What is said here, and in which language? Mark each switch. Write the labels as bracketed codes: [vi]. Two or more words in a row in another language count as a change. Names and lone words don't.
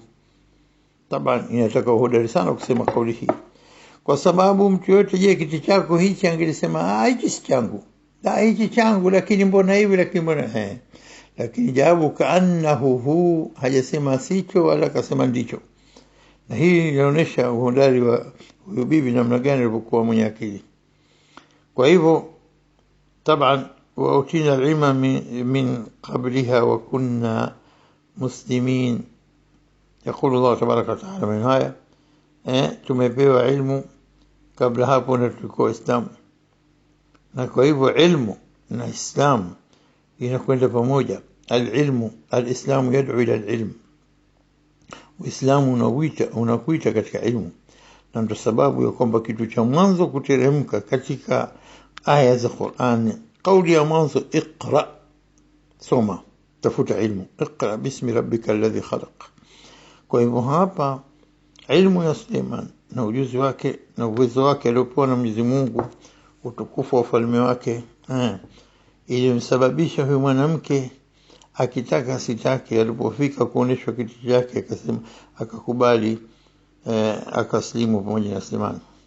[sw] Taban inataka uhodari sana kusema kauli hii, kwa sababu mtu yote, je, kiti chako hichi, angelisema hichi si changu, la hichi changu, lakini mbona hivi, lakini mbona lakini jawabu [ar] كأنه هو, [sw] hajasema sicho wala akasema ndicho. Na hii inaonyesha uhodari wa huyo bibi namna gani alivyokuwa mwenye akili. Kwa hivyo taban [ar] وأوتينا العلم من قبلها وكنا مسلمين. يقول الله تبارك وتعالى من هاي [sw] tumepewa ilmu kabla hapo na tulikuwa Islam. Na kwa hivyo ilmu na Islam inakwenda pamoja. [ar] العلم الإسلام يدعو إلى العلم, [sw] Uislamu unakuita katika ilmu. Na ndio sababu ya kwamba kitu cha mwanzo kuteremka katika aya za Qur'an, kauli ya mwanzo iqra, soma, tafuta ilmu, [ar] اقرأ باسم ربك الذي خلق. [sw] Kwa hivyo hapa ilmu ya Suleiman na ujuzi wake na uwezo wake aliopewa na Mwenyezi Mungu, utukufu wa ufalme wake, ilimsababisha huyu mwanamke akitaka asitake, alipofika kuoneshwa kitu chake akasema, akakubali, akaslimu pamoja na Suleiman.